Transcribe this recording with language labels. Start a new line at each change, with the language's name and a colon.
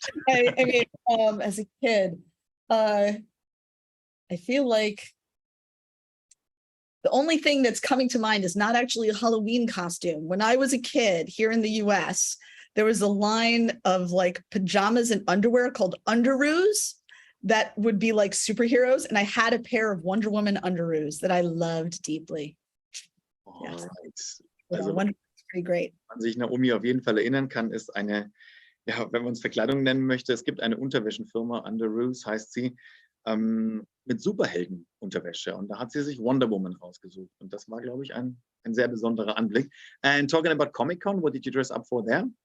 English: I mean, as a kid, I feel like the only thing that's coming to mind is not actually a Halloween costume. When I was a kid here in the US, there was a line of like pajamas and underwear called Underoos that would be like superheroes. And I had a pair of Wonder Woman Underoos that I loved deeply. Yes. Also, Wonder Woman's pretty great.
German: An sich Naomi auf jeden Fall erinnern kann, ist eine, ja, wenn man es Verkleidung nennen möchte, es gibt eine Unterwäschenfirma, Underoos heißt sie, mit Superhelden-Unterwäsche. Und da hat sie sich Wonder Woman rausgesucht. Und das war, glaube ich, ein sehr besonderer Anblick.
English: And talking about Comic-Con, what did you dress up for there?